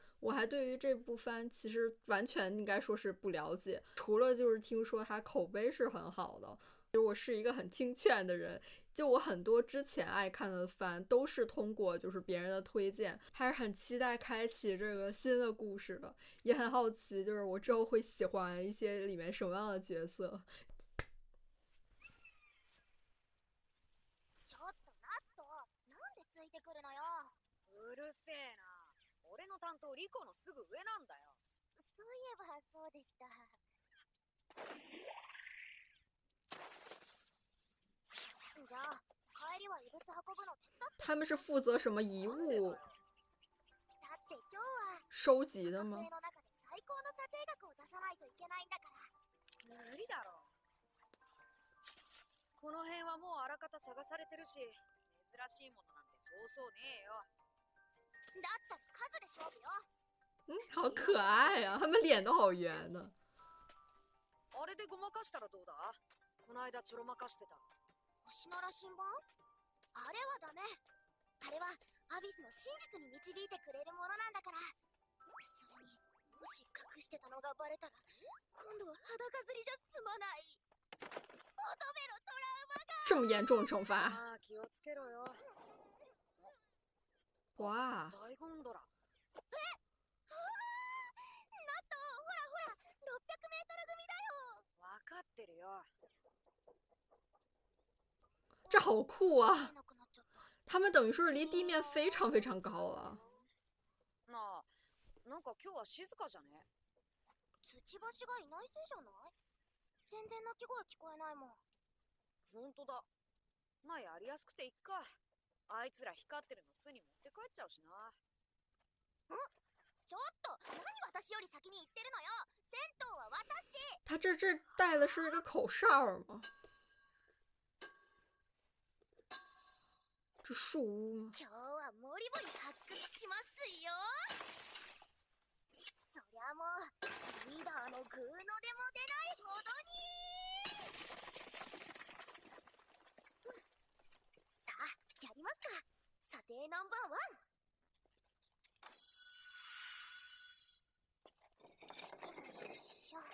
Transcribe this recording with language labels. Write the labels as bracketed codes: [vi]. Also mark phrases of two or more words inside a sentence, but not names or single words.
[zh] 我还对于这部番其实完全应该说是不了解，除了就是听说它口碑是很好的。其实我是一个很听劝的人，就我很多之前爱看的番都是通过就是别人的推荐，还是很期待开启这个新的故事的，也很好奇就是我之后会喜欢一些里面什么样的角色。 [ja] ちょっとナット、なんでついてくるのよ。うるせえな。俺の担当リコのすぐ上なんだよ。そういえばそうでした。じゃあ帰りは異物運ぶの手伝って。 [zh] 他们是负责什么遗物 [ja] だって今日は [zh] 收集的吗？ [ja] 学園の中で最高の査定額を出さないといけないんだから。無理だろ。この辺はもうあらかた探されてるし、珍しいものなんてそうそうねえよ。だったら数で勝負よ。 [zh] 好可愛啊，他们脸都好圆呢。 [ja] あれでごまかしたらどうだ？この間ちょろまかしてた。星の羅針盤？あれはダメ。あれはアビスの真実に導いてくれるものなんだから。それにもし隠してたのがバレたら今度は裸釣りじゃ済まない。乙女のトラウマが。 [zh] 这么严重的惩罚？ [ja] ああ、気をつけろよ。哇！大ゴンドラ。ナット、ほらほら、600メートル組だよ。わかってるよ。 [zh] 这好酷啊！ [ja] なくなっちゃった。 [zh] 他们等于说是离地面非常非常高了。 [ja] なあ、なんか今日は静かじゃね？土橋がいないせいじゃない？全然鳴き声聞こえないもん。ほんとだ。まあやりやすくていっか。あいつら光ってるの巣に持って帰っちゃうしな。ちょっと何私より先に行ってるのよ。銭湯は私。 [zh] 他这戴的是一个口哨吗？这树屋吗？ [ja] 今日はモリモリ発掘しますよ。そりゃもうリーダーのグーのでも出ないほどに。さあやりますか。査定ナンバーワン。よいしょ。